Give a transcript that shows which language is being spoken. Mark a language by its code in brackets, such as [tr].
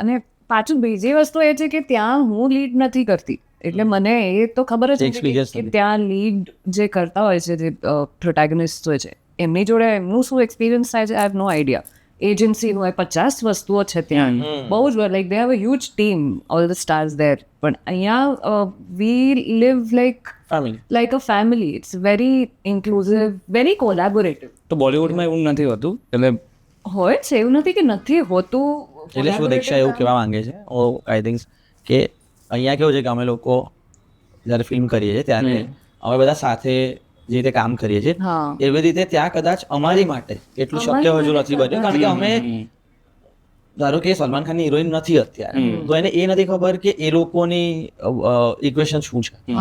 [gu] અને પાછું બીજી વસ્તુ એ છે કે ત્યાં હું લીડ નથી કરતી, એટલે મને એ તો ખબર જ નથી કે ત્યાં લીડ જે કરતા હોય છે, જે પ્રોટેગનિસ્ટ હોય છે, એમની જોડે એમનું શું એક્સપિરિયન્સ થાય છે, [en] I have no idea. [gu] Agency હોય, 50 વસ્તુઓ છે ત્યાં, બહુ જ [en] Like they have a huge team, all the stars there. [gu] પણ અહીંયા [en] We live like a family. It's very inclusive, very collaborative. [gu] તો બોલિવૂડમાં એવું નથી હોતું? એટલે હોય છે, એવું નથી કે નથી હોતું. એટલે શું દીક્ષા એવું કહેવા માંગે છે આઈ થિંક કે અહીંયા કેવું છે કે અમે લોકો જ્યારે ફિલ્મ કરીએ છીએ ત્યારે અમે બધા સાથે જે રીતે કામ કરીએ છીએ એવી રીતે ત્યાં કદાચ અમારી માટે એટલું શક્ય હજુ નથી બન્યું, કારણ કે અમે ધારો કે સલમાન ખાનની હિરોઈન નથી અત્યારે, તો એને એ નથી ખબર કે એ લોકોની ઇક્વેશન શું છે.